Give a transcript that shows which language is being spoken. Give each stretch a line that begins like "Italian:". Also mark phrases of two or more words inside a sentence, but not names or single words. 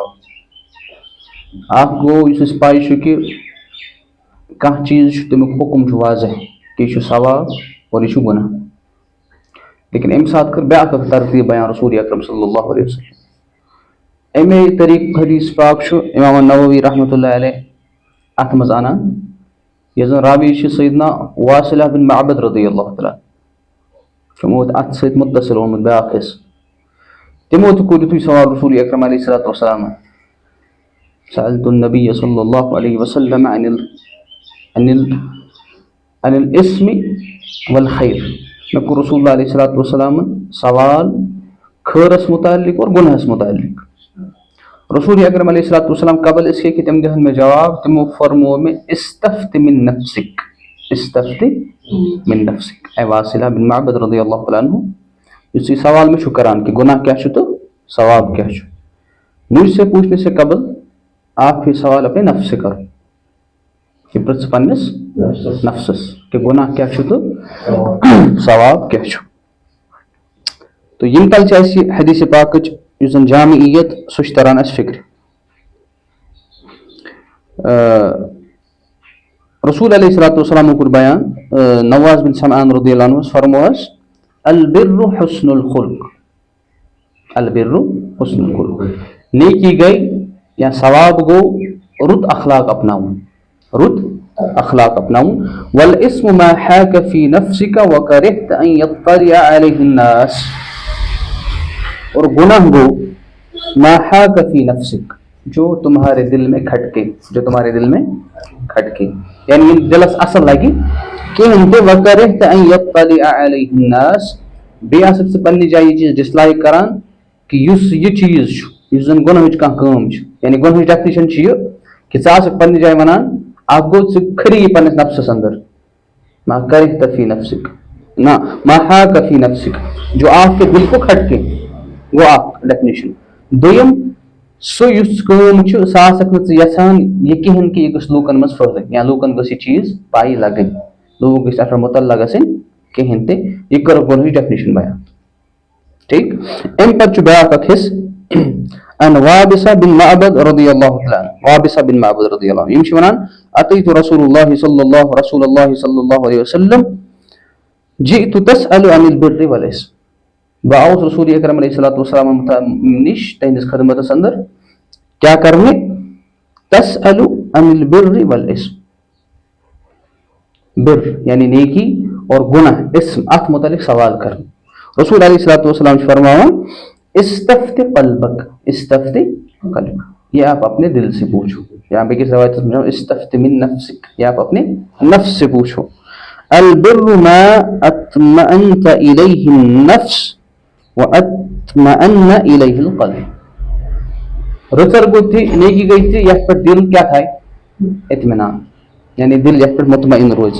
Kashmiri: اکھ گوٚو یُس اَسہِ پاے چھُ کہِ کانٛہہ چیٖز چھُ تمیُک حُکم چھُ واضح کہِ یہِ چھُ ثواب اور یہِ چھُ گۄناہ. لیکن اَمہِ ساتہٕ کٔر بیٛاکھ اکھ ترتیٖب بیان رسول اکرم
Arabic: صلی اللہ علیہ وسلم.
Kashmiri: اَمے طریٖقُک حدیث پاک چھُ امام النووی
Arabic: رحمۃ اللہ علیہ
Kashmiri: اَتھ منٛز اَنان، یۄس زن راوی چھِ سیدنا واصلہ بن معبد
Arabic: رضی اللہ تعالیٰ
Kashmiri: تِمو اَتھ سۭتۍ مُتصل اوٚنمُت بیٛاکھ حصہٕ. تِمو تہِ کوٚر یِتھُے سوال رسول اکرم
Arabic: علیہ الصلوۃ
Kashmiri: والسلامن.
Arabic: سألت النبی صلی اللہ علیہ وسلم عن الاسم والخیر.
Kashmiri: مےٚ کوٚر رسول اللہ
Arabic: علیہ الصلوۃ والسلامن
Kashmiri: سوال خٲرس متعلق اور گۄنہس متعلق. رسول اکرم
Arabic: علیہ الصلوۃ والسلام
Urdu: قبل اس کے کہ
Kashmiri: تِم دِہن مےٚ جواب، تِمو فرموو مےٚ
Arabic: استفت من نفسک، استفت من نفسک.
Kashmiri: اے واصلہ بن معبد
Arabic: رضی اللہ تعالیٰ عنہ،
Kashmiri: یُس یہِ سوال مےٚ چھُ کران کہ گۄناہ کیٛاہ چھُ تہٕ ثواب کیٛاہ چھُ،
Urdu: مجھ سے پوچھنے سے قبل آپ یہ سوال اپنے نفس سے کرو.
Kashmiri: یہ پرٛژھ پننِس نفسس کہ گۄناہ کیٛاہ چھُ تہٕ ثواب کیٛاہ چھُ. تو یم تل چھ اسی حدیث پاکچ یُس زن جامعیت سُہ چھِ تران اَسہِ فکرِ. رسول
Arabic: علیہ الصلوۃ والسلام
Kashmiri: کوٚر بیان نواز بن سمعان
Arabic: رضی اللہ عنہ
Kashmiri: فرمو اَسہِ
Arabic: البر حسن الخلق. البر حسن الخلق.
Kashmiri: نیکی گئی یا ثواب گوٚو رُت اخلاق اپناوُن. رُت اخلاق اپناوُن.
Arabic: والاسم ما حاك في نفسك وكرهت ان يطلع عليه الناس.
Urdu: اور گناہ گو
Arabic: ما حاك في نفسك
Urdu: جو تمہارے دل میں کھٹکے. جو تمہارے دل میں کھٹکے
Kashmiri: یعنی دلس اصل لگی کہین تہ.
Arabic: وكرهت ان يطلع عليه الناس.
Kashmiri: بیٚیہِ آسکھ ژٕ پننہِ جایہِ یہ چیٖز ڈسلائک کران کہ یُس یہ چیٖز چھُ یُس زن گۄنہٕچ کانٛہہ کٲم چھِ. یعنی گۄنہٕچ ڈیفنیشن چھِ یہِ کہ ژٕ آسکھ پننہِ جایہِ ونان اکھ گوٚو ژٕ کھری یہِ پننس نفسس اندر.
Arabic: ما کرہت فی نفسک نہ ما حاک فی نفسک
Urdu: جو آپ کے دل کو کھٹکے
Kashmiri: گوٚو اکھ ڈیفنیشن. دوٚیِم سُہ یُس کٲم چھُ سۄ آسکھ نہٕ ژٕ یژھان یہِ کِہینۍ کہِ یہِ گٔژھ لوٗکن منٛز پھٔہلٕنۍ یا لوٗکن گٔژھ یہِ چیٖز پاے لگٕنۍ. لوٗکھ گٔژھۍ اتھ پٮ۪ٹھ مُطلع گژھٕنۍ کِہینۍ تہِ. یہِ کٔرٕکھ گۄنہٕچ ڈیفنیشن بیان. ٹھیٖک. امہِ پتہٕ چھُ بیاکھ اکھ حصہٕ ان وابسہ بن معبد
Arabic: رضی اللہ تعالیٰ عنہ. وابسہ بن معبد رضی اللہ عنہ
Kashmiri: یِم چھِ ونان
Arabic: اتیت رسول اللہ صلی اللہ علیہ وسلم جئت تسأل عن البر والاسم.
Kashmiri: بہٕ آوُس رسول اکرم
Arabic: علیہ الصلوۃ والسلام
Kashmiri: نِش تہنٛدِس خدمتس اندر کیٛاہ کرنہِ
Arabic: تسأل عن البر والاسم.
Urdu: بر یعنی نیکی اور گناہ اسم اتھ متعلق سوال کرنے.
Kashmiri: رسول
Arabic: علیہ الصلوۃ والسلام
Kashmiri: چھِ فرماوان
Arabic: استفت قلبک. استفت قلبک
Urdu: یہ آپ اپنے دل سے پوچھو. یہاں پہ کس روایت میں
Arabic: استفت من نفسک
Urdu: یہ آپ اپنے نفس سے پوچھو.
Arabic: البر ما اطمأنت الیہ النفس واطمأن الیہ القلب.
Kashmiri: رٕژر گوٚو تہِ نیکی گٔے تہِ یتھ پٮ۪ٹھ دل کیٛاہ تھایہِ اطمینان یعنی دل یتھ پٮ۪ٹھ مطمئن روزِ.